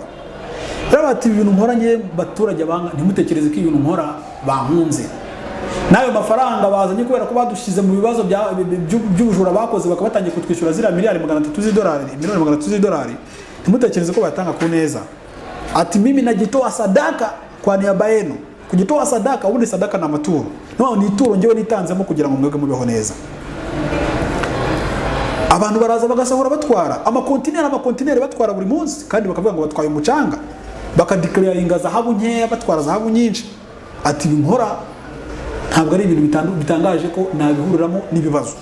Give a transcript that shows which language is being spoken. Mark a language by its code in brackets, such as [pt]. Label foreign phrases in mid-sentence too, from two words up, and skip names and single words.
[rw] Rero ati ibintu nkora ngiye baturage banga ntimutekereze ko ibintu nkora bankunze. n'ayo mafaranga bazanye kubera ko badushyize mu bibazo by'ubujura bakoze bakabatangiye kutwishyura ziriya miliyari 300 z'idolari, miliyoni 300 z'idolari, ntimutekereze ko batanga ku neza. [sw] Ati mimi najitoa sadaka kwa niaba yenu. Kujitoa sadaka, [rw] ubundi sadaka na amaturo. No, ni ituro njyewe nitanzemo kugira ngo mwebwe mubeho neza. Abantu baraza bagasahura batwara amakontineri batwara buri munsi, kandi bakavuga ngo batwaye umucanga, bakadeclaringa zahabu nkeya batwara zahabu nyinshi. Ati nkora ntabwo ari ibintu bitangaje ko nabihuriramo n'ibibazo.